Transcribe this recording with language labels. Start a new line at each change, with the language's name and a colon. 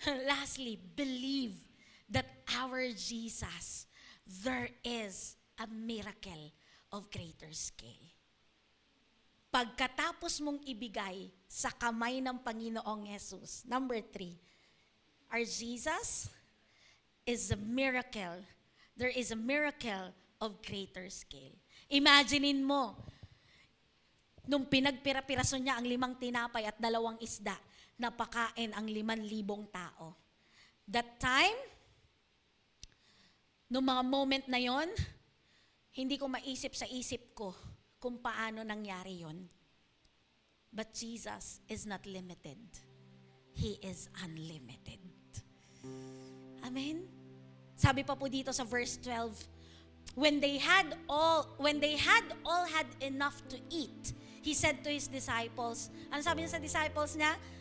English: Lastly, believe that our Jesus, there is a miracle of greater scale.
Filipino: Pagkatapos mong ibigay sa kamay ng Panginoong Jesus, number 3,
English: our Jesus is a miracle. There is a miracle of greater scale.
Filipino: Imaginein mo, nung pinagpira-piraso niya ang 5 tinapay at 2 isda, napakain ang 5,000 tao. That time, nung mga moment na yon, hindi ko maisip sa isip ko kung paano nangyari yon.
English: But Jesus is not limited. He is unlimited. Amen?
Filipino: Sabi pa po dito sa
English: verse 12, when they had all had enough to eat, He said to His disciples,
Filipino: ano sabi niya sa disciples niya?